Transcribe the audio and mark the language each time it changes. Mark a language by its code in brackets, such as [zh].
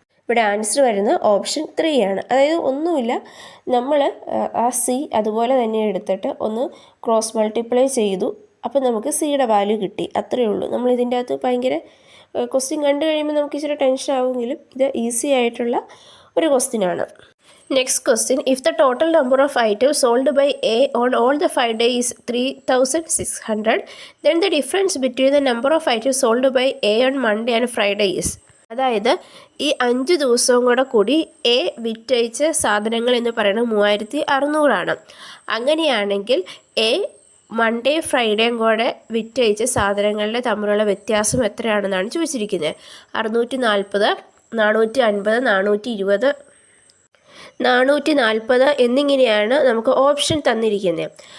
[ml] ഇവിടെ ആൻസർ വരുന്നത് ഓപ്ഷൻ 3 ആണ്. അതായത് ഒന്നുമില്ല, നമ്മൾ ആ സി അതുപോലെ തന്നെ എടുത്തിട്ട് ഒന്ന് ക്രോസ് മൾട്ടിപ്ലൈ ചെയ്തു. അപ്പോൾ നമുക്ക് സിയുടെ വാല്യൂ കിട്ടി. അത്രയേ ഉള്ളൂ. നമ്മൾ ഇതിൻ്റെ അകത്ത് ഭയങ്കര ക്വസ്റ്റ്യൻ കണ്ടു കഴിയുമ്പോൾ നമുക്ക് ഇച്ചിരി ടെൻഷൻ ആവുമെങ്കിലും ഇത് ഈസി ആയിട്ടുള്ള ഒരു ക്വസ്റ്റ്യനാണ്. [en] Next question, if the total number of items sold by A on all the 5 days 3600, then the difference between the number of items sold by A on Monday and Friday is. [ml] അതായത് ഈ 5 ദിവസവും കൂടി A വിറ്റഴിച്ച സാധനങ്ങൾ എന്ന് പറയുന്നത് 3600 അങ്ങനെയാണെങ്കിൽ A Monday ഫ്രൈഡേയും കൂടെ വിറ്റഴിച്ച സാധനങ്ങളുടെ തമ്മിലുള്ള വ്യത്യാസം എത്രയാണെന്നാണ് ചോദിച്ചിരിക്കുന്നത്. 640, 450, 440 എന്നിങ്ങനെയാണ് നമുക്ക് ഓപ്ഷൻ തന്നിരിക്കുന്നത്.